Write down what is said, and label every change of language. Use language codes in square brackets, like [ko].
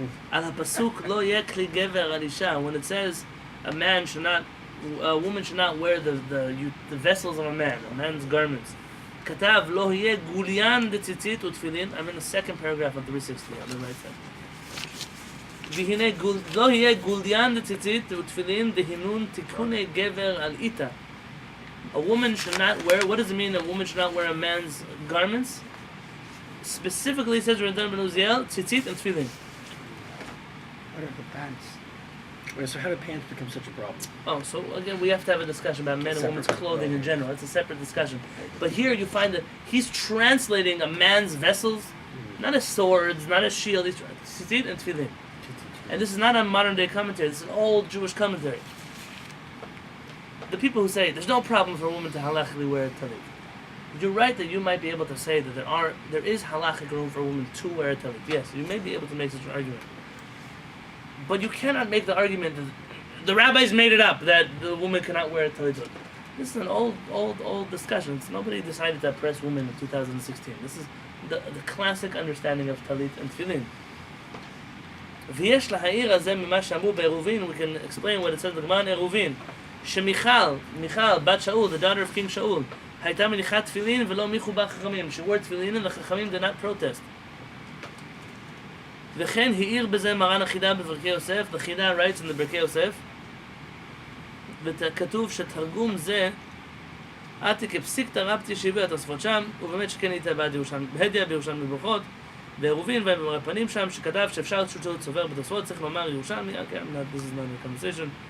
[he] על הפסוק לא יהיה כלי גבר על אישה, [en] when it says a woman should not wear the vessels of a man's garments. [arc] כתב לא יהיה גוליין דציצית ותפילין. [en] I'm in the second paragraph of 360 on the right side. [arc] והנה לא יהיה גוליין לציצית ותפילין דהינון תיקוני גבר על איתה. [en] A woman should not wear, what does it mean a woman should not wear a man's garments? Specifically says Rabbi Ben Uziel, tzitzit and tefillin. What are the pants? Wait, so how do pants become such a problem? Oh, so again, we have to have a discussion about men and women's clothing in general. It's a separate discussion. But here you find that he's translating a man's vessels, not his swords, not his shield, he's tzitzit and tefillin. And this is not a modern day commentary, this is an old Jewish commentary. The people who say there's no problem for a woman to halachically wear a talit. You're right that you might be able to say that there is halachic room for a woman to wear a talit. Yes, you may be able to make such an argument. But you cannot make the argument that the rabbis made it up that the woman cannot wear a talit. This is an old discussion. Nobody decided to oppress women in 2016. This is the classic understanding of talit and tefillin. [he] ויש להעיר על זה ממה שאמרו בעירובין, [en] we can explain what it says בגמרא in עירובין. [he] שמיכל, בת שאול, [en] the daughter of King Shaul, [he] הייתה מניחת תפילין ולא מיחו בה חכמים. [en] She wore תפילין and the חכמים did not protest. [he] וכן העיר בזה מרן החידה בברכי יוסף, [en] the חידה writes in the ברכי יוסף, [he] וכתוב שתרגום זה, עתיק הפסיקתא רבתי שהביאו התוספות שם, ובאמת שכן הייתה בהדיה בירושלמי בברכות, בעירובין ובמראה פנים שם, שכתב שאפשר שהוא צובר בתוספות, צריך לומר ירושלמי, [en] okay, this is not a conversation.